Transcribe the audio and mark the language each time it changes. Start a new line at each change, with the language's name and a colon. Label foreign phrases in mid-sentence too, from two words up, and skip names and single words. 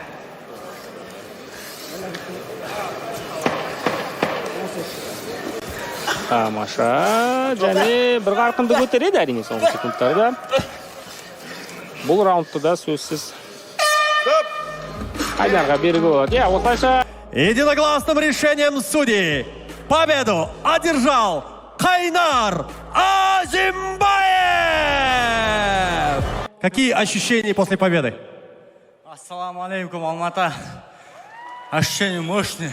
Kazakh: Тамаша, және бір қарқынды көтереді әрине соңғы секундтарда. Бұл раундты да сөзсіз Қайнарға беруге болады. Иә, осылайша
Russian: Единогласным решением судей победу одержал Қайнар Азимбаев! Какие ощущения после победы?
Arabic: السلام عليكم, Алмата.
Russian: Ощущения мощные.